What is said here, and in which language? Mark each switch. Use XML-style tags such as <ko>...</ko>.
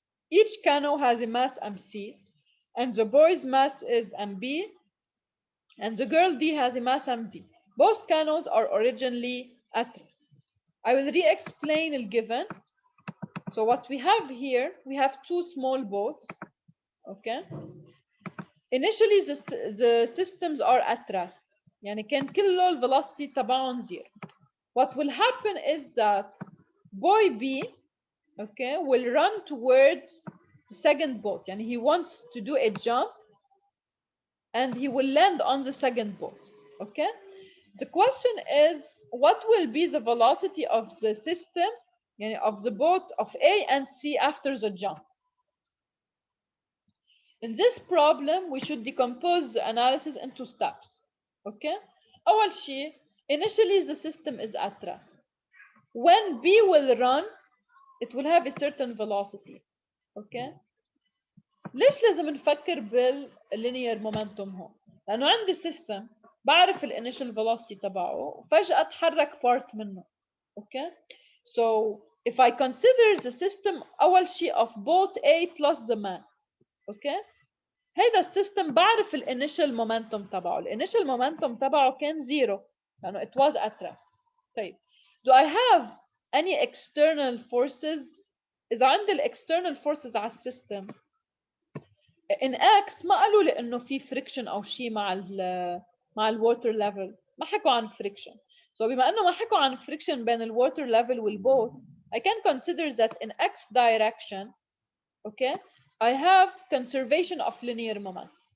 <en>Each canoe has a mass MC, and the boy's mass is MB, and the girl D has a mass MD. Both canoes are originally at rest. I will re-explain the given. So what we have here, we have two small boats, okay? Initially the systems are at rest.</en> <ar>يعني كان كله الفيلوسيتي تبعهم zero.</ar> <en>What will happen is that boy B, okay, will run towards the second boat. يعني he wants to do a jump and he will land on the second boat, okay? The question is, what will be the velocity of the system, يعني of the boat of A and C after the jump? In this problem, we should decompose the analysis into steps, okay?</en> <ar>أول شيء,</ar> <en>initially the system is at rest. When B will run, it will have a certain velocity, okay?</en> <ar>ليش لازم نفكر بالlinear momentum هون؟ لأنه عندي system بعرف الinitial velocity تبعه وفجأة تحرك part منه، okay?</ar> <en>So if I consider the system</en> <ar>أول شيء</ar> <en>of both A plus the man, okay?</en> <ar>هيدا السيستم بعرف الانيشال مومنتوم تبعه، الانيشال مومنتوم تبعه كان زيرو لانه</ar> <en>it was at rest.</en> <ar>طيب</ar> <en>do I have any external forces؟</en> <ar>اذا عندي الاكسترنال فورسز على السيستم in X ما قالوا لي انه في فريكشن او شيء مع الووتر ليفل، ما حكوا عن فريكشن.</ar> <en>So</en> <ar>بما انه ما حكوا عن فريكشن بين الووتر ليفل والبوت</ar> <en>I can consider that in X direction, okay, I have conservation of linear momentum.</en>